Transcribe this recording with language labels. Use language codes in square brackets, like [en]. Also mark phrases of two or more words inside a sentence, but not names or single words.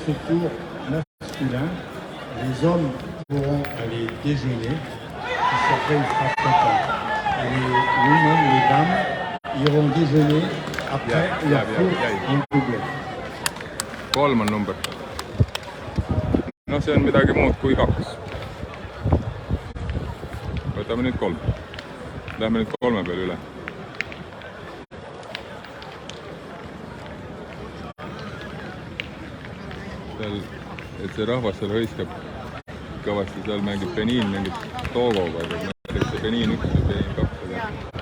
[fr] ce tour masculin, les hommes pourront aller déjeuner, qui s'appelle frappant. Et les women, les dames, iront déjeuner après leur tour en double. [et] 3 on number. No see on midagi muud kui 2. Võtame nüüd 3. Lähme nüüd 3 peale üle. Seal, et see rahvas seal hõiskab kõvasti, seal mängib Benin, mängib Togoga, aga näiteks see Benin 1 ja Benin 2.